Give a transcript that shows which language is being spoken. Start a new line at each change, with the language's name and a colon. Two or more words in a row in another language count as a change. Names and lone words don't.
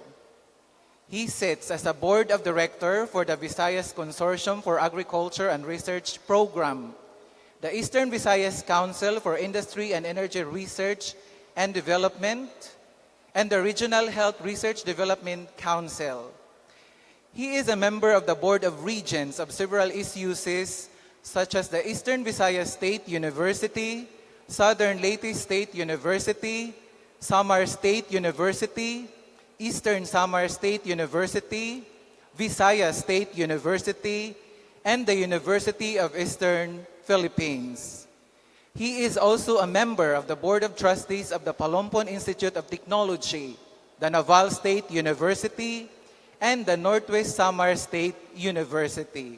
English: He sits as a board of director for the Visayas Consortium for Agriculture and Research Program, the Eastern Visayas Council for Industry and Energy Research and Development, and the Regional Health Research Development Council. He is a member of the Board of Regents of several ISUCs such as the Eastern Visayas State University, Southern Leyte State University, Samar State University, Eastern Samar State University, Visayas State University, and the University of Eastern Philippines. He is also a member of the Board of Trustees of the Palompon Institute of Technology, the Naval State University, and the Northwest Samar State University.